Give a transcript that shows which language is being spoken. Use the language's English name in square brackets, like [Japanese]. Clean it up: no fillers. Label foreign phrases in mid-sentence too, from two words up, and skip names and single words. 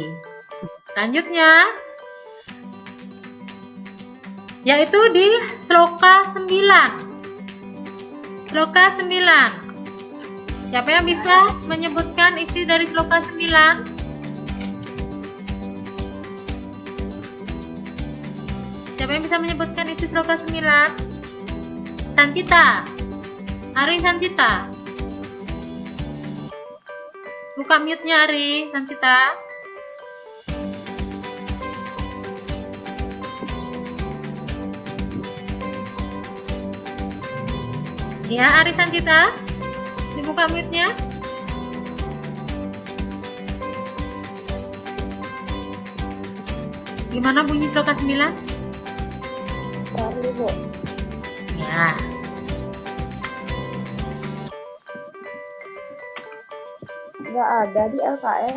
[Indonesian] Selanjutnya yaitu di sloka 9. Sloka 9. Siapa yang bisa menyebutkan isi dari sloka 9? Siapa yang bisa menyebutkan isi sloka 9? Sancita. Ari Sancita. Buka mute-nya Ari Sancita. Ya, Ari Sancita. Dibuka mute-nya. Gimana bunyi sloka 9? Sorry, Bu. Ya. Nggak ada di LKS.